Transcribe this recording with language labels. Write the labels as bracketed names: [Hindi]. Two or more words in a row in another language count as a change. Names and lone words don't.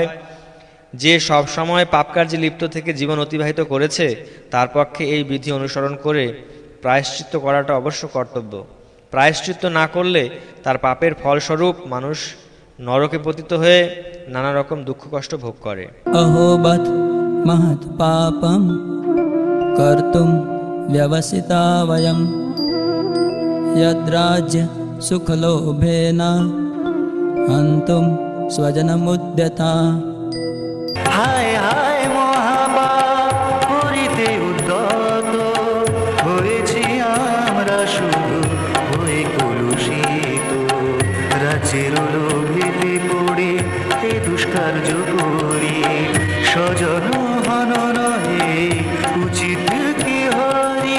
[Bangla] যে সব সময় পাপকার্যে লিপ্ত থেকে জীবন অতিবাহিত করেছে তার পক্ষে এই বিধি অনুসরণ করে প্রায়শ্চিত্ত করাটা অবশ্য কর্তব্য। প্রায়শ্চিত্ত না করলে তার পাপের ফলস্বরূপ মানুষ নরকে পতিত হয়ে নানা রকম দুঃখ কষ্ট ভোগ করে। [Sanskrit] अहोबत महत् पापं कर्तुं व्यवसिता वयं यद्राज्य सुखलोभेन हन्तुं स्वजनमुद्यता। [Bangla] হায় হায় মহাপাপ করিতে উদ্যত হয়েছি আমরা, শুধু হয়ে কলুষিত। রাজ্যের লোভেতে পড়ে এ দুষ্কার্য করি, স্বজন হনন হে উচিত কি হরি।